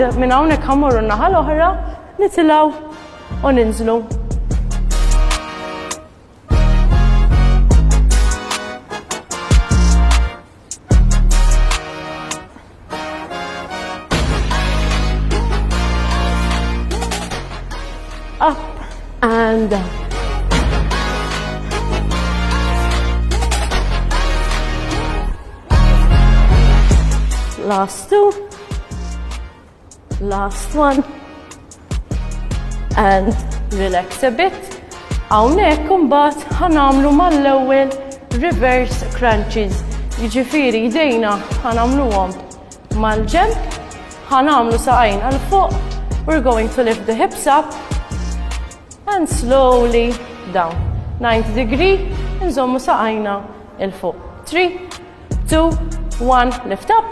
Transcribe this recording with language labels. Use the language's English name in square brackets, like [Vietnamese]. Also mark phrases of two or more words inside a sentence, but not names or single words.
[Maltese] Minn hawnhekk ħammorru n-naħa l-oħra, nitilgħu u ninżlu. [English] Up and down. Last two, last one, and relax a bit. [Maltese] Hawnhekk imbagħad ħanamlu mal-ewwel [English] reverse crunches. [Maltese] Jiġifieri jdejna ħanamluhom mal-ġenb, ħanamlu saqajna l fuq. [English] We're going to lift the hips up and slowly down. 90 degree, [Maltese] nżommu saqajna il fuq. [English] 3, 2, 1, lift up.